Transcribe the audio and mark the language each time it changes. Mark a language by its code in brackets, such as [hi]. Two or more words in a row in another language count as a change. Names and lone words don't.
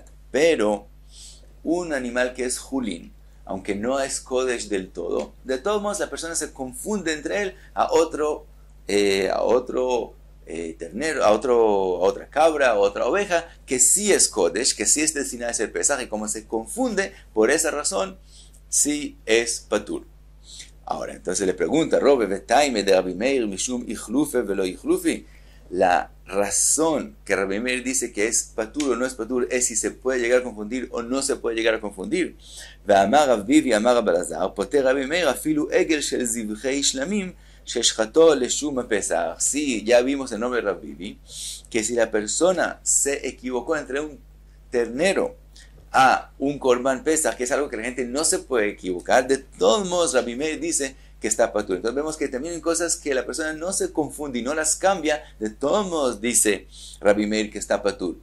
[es] Pero, un animal que es Julin, aunque no es Kodesh del todo, de todos modos la persona se confunde entre él a otro ternero, a otra cabra, a otra oveja, que sí es Kodesh, que sí es destinada a ser Pesaj, y como se confunde, por esa razón, sí es Patur. Ahora, entonces le pregunta, Robe, [arc] בטעמיה דרבי מאיר משום איחלופי ולא איחלופי. [es] La razón que Rabbi Meir dice que es patur o no es patur es si se puede llegar a confundir o no se puede llegar a confundir. [arc] והאמר רב ביבי אמר רבי אלעזר פוטר רבי מאיר אפילו עגל של זבחי שלמים ששחטו לשום פסח. [es] Sí, ya vimos el nombre de Rav Bibi, que si la persona se equivocó entre un ternero a un [he] קרבן פסח, [es] que es algo que la gente no se puede equivocar, de todos modos Rabbi Meir dice que está patur. Entonces vemos que también hay cosas que la persona no se confunde y no las cambia, de todos modos dice Rabbi Meir que está patur.